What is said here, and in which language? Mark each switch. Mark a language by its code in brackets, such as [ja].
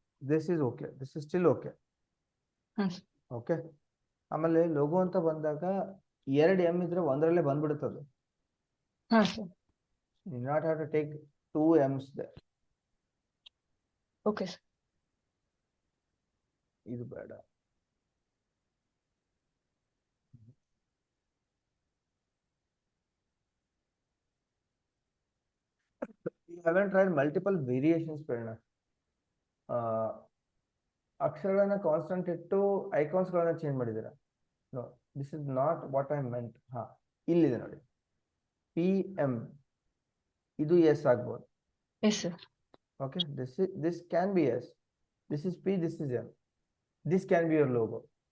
[en] This is okay, this is still okay. [kn] Okay, ಆಮೇಲೆ logo ಅಂತ ಬಂದಾಗ 2 M ಇದ್ರೆ ಒಂದರಲ್ಲೇ ಬಂದ್ಬಿಡುತ್ತದು. ಹಾ sir. [en] You not have to take 2 M's there. [kn] Okay sir. ಇದು ಬೇಡ. [en] You haven't tried multiple variations, Prerna. [kn] ಅಕ್ಷರಗಳನ್ನ constant ಇಟ್ಟು ಐಕಾನ್ಸ್ ಗಳನ್ನ ಚೇಂಜ್ ಮಾಡಿದ್ದೀರಾ. [en] No, this is not what I meant. [kn] ಹಾ, ಇಲ್ಲಿದೆ ನೋಡಿ, PM, ಇದು ಎಸ್ ಆಗ್ಬೋದು. [en] Yes sir. Okay, this can be S, this is P, this is M, this can be your logo.